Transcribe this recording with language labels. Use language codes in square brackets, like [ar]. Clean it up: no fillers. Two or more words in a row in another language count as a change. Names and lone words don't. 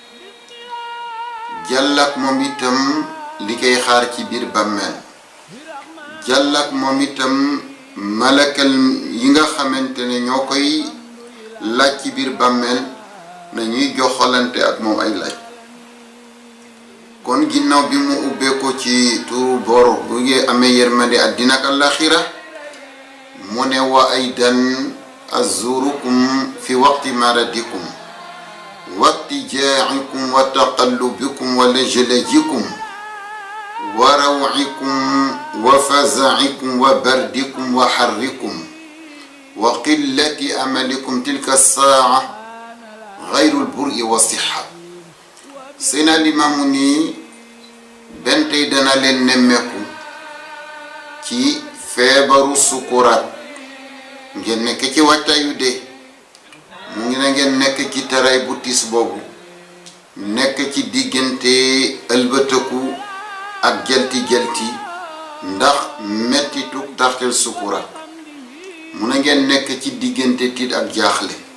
[wo] jàllak moom itam li koy xaar ci biir bàmmeel jàllak moom itam malakal yi nga xamante ne ñoo koy laaj ci biir bàmmeel nañuy joxalante ak moom ay laaj kon ginnaaw bi mu ubbee ko ci turu boro bu ngi amee yërmande àddina ak àllaaxira mu ne [ar] وأيضاً أذكركم في وقت مرضكم وقت جائكم وتقلبكم ولجلجكم وروعكم وفزعكم وبردكم وحركم وقلة عملكم تلك الساعة غير البرء والصحة. [wo] Seydina Limaamu ni benn tey dana leen nemmeeku ci feebaru sukuraat ngeen nekk ci waajtaayu dee mu ngi na ngeen nekk ci taraay bu tiis boobu nekk ci diggante ëlbëtëku ak jalti ndax mettitu tartel sukuraat mu na ngeen nekk ci diggante tiit ak jaaxle